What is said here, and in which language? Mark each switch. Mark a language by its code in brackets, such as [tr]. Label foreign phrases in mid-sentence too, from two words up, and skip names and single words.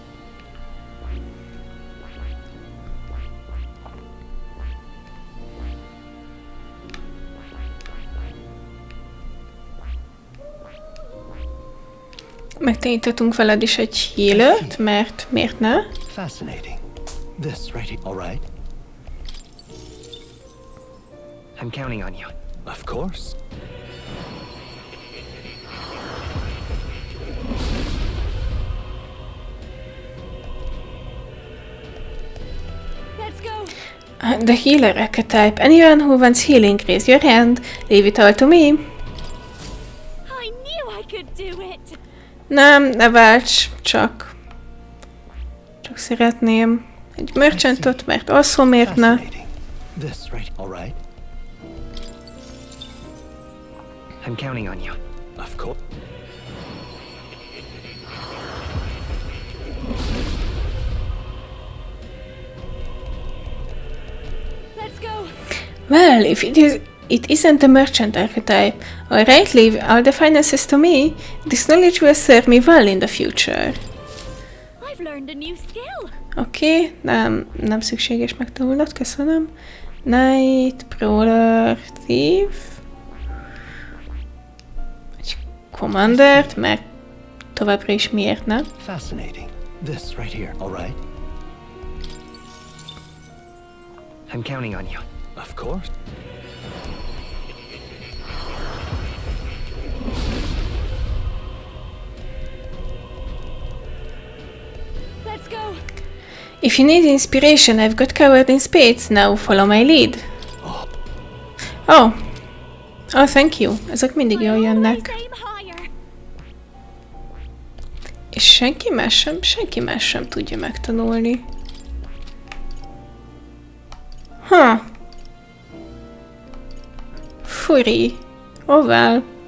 [hu] Megtaníthatunk veled is egy healert, mert miért ne? [en] Fascinating. This right here, all right? I'm counting on you. Of course. Let's go. The healer archetype. Anyone who wants healing, raise your hand. Leave it all to me. I knew I could do it. [hu] Nem, ne válts, csak szeretném egy merchantot, mert also miért ne? [en] This right, all right? I'm counting on you. Of course. Let's go. Well, if it isn't a merchant archetype. Alright, leave all the finances to me. This knowledge will serve me well in the future. I've learned a new skill. [hu] Oké, nem szükséges megtanulnod, köszönöm. [en] Knight, Brawler, Thief. [hu] Egy Commandert, mert továbbra is miért ne? [en] Fascinating. This right here, all right? I'm counting on you. Of course. Let's go. If you need inspiration, I've got covered in spades. Now follow my lead. Oh, thank you. [hu] Ezek mindig jól jönnek. És senki más sem tudja megtanulni. Furi. [en] Oh well.